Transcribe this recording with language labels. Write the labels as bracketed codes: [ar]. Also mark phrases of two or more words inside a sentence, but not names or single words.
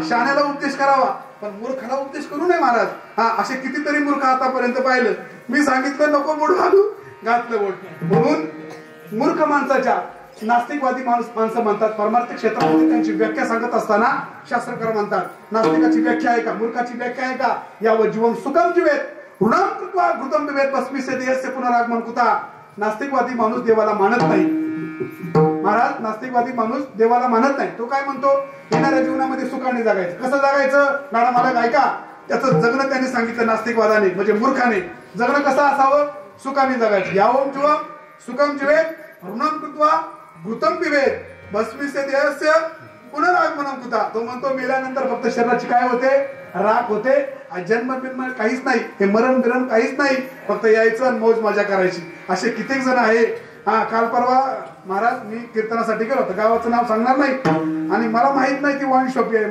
[mr] शाण्याला उपदेश करावा पण मूर्खाला उपदेश करू नये महाराज. असे कितीतरी मूर्ख आतापर्यंत पाहिलं. मी सांगितलं नको बोट घालू, घातलं बोट. म्हणून मूर्ख माणसाच्या, नास्तिकवादी माणसं म्हणतात, परमार्थिक क्षेत्रामध्ये त्यांची व्याख्या सांगत असताना शास्त्रकार म्हणतात, नास्तिकाची व्याख्या आहे का, मूर्खाची व्याख्या आहे का, यावर [sa] जीवन सुखम जीवेत ऋणम कृत्वा घृतम पिबेत भस्मीसे देहस्य पुनरागमन कुता. [mr] नास्तिकवादी माणूस देवाला मानत नाही महाराज. नास्तिकवादी माणूस देवाला मानत नाही. तो काय म्हणतो, येणाऱ्या जीवनामध्ये सुखाने जगायचं. कसं जगायचं, गाणं मला गायका, त्याचं जगणं त्यांनी सांगितलं नास्तिकवादाने, म्हणजे मूर्खाने. जगणं कसं असावं, सुखाने जगायचं. [sa] यावम जीवम सुखम जीवेत ऋणम कृत्वा घृतम पिबेत भस्मीसे देहस्य पुनरागमनम कुता. [mr] तो म्हणतो मेल्यानंतर फक्त शरीराची काय होते, राख होते. जन्म बिन्म काहीच नाही, हे मरण बिरण काहीच नाही, फक्त यायचं आणि मौज मजा करायची. असे कित्येक जण आहे. काल परवा महाराज मी कीर्तनासाठी गेलो होतो, गावाचं नाव सांगणार नाही, आणि मला माहित नाही ती वाईन शॉपी आहे.